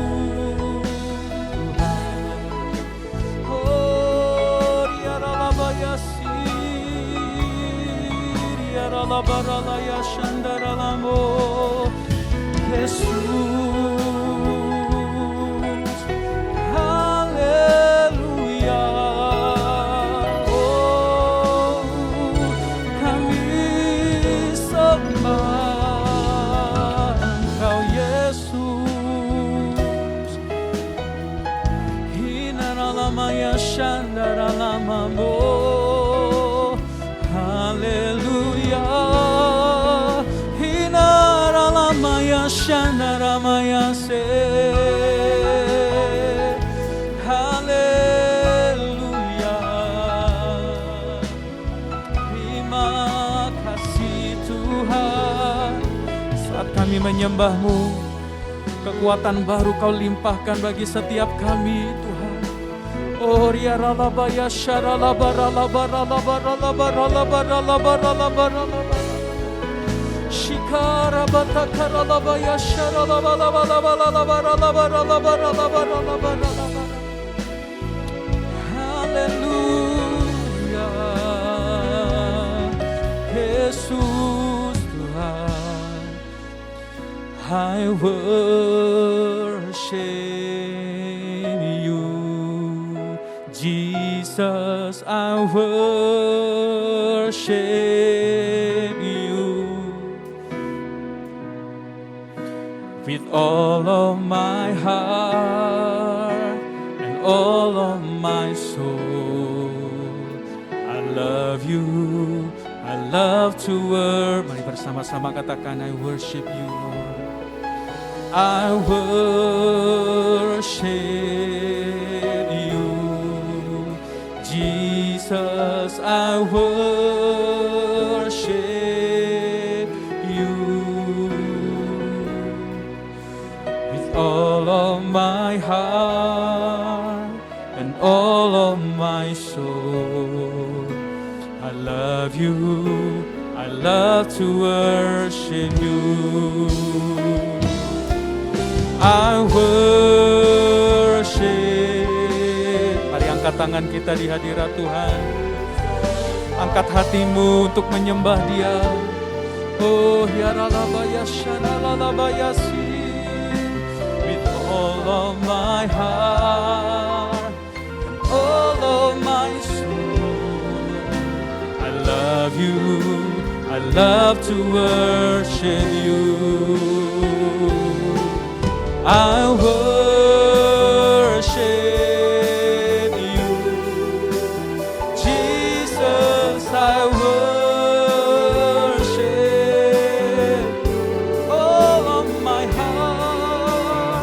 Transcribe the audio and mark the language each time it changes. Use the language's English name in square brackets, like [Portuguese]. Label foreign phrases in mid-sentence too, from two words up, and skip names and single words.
[Indonesian] Baralaya Shandaralamo, Yesus, haleluya. Oh, kami sembah Engkau Yesus. Hinaralamaya Shandaralamo, haleluya. Hinaralamaya Shandaramaya se, haleluya. Terima kasih Tuhan. Saat kami menyembah-Mu, kekuatan baru Kau limpahkan bagi setiap kami Tuhan. Oh riaralabaya sharalabaralabaralabaralabaralabaralabaralabaralabaralabar. Shikarabata karalabaya sharalabalabalabalabalabaralabaralabaralabar. Haleluya. Yesus Tuhan, [English] I worship You. Jesus, I worship You with all of my heart and all of my soul. I love You, I love to worship. [Indonesian] Mari bersama-sama katakan, [English] I worship You, Lord. I worship You. Jesus, I worship you with all of my heart and all of my soul. I love you, I love to worship you. I worship. [Indonesian] Mari angkat tangan kita di hadirat Tuhan. Angkat hatimu untuk menyembah Dia. Oh, ya ralabaya shanalabayasi. [English] With all of my heart and all of my soul. I love you, I love to worship you. I worship you, Jesus, I worship all of my heart.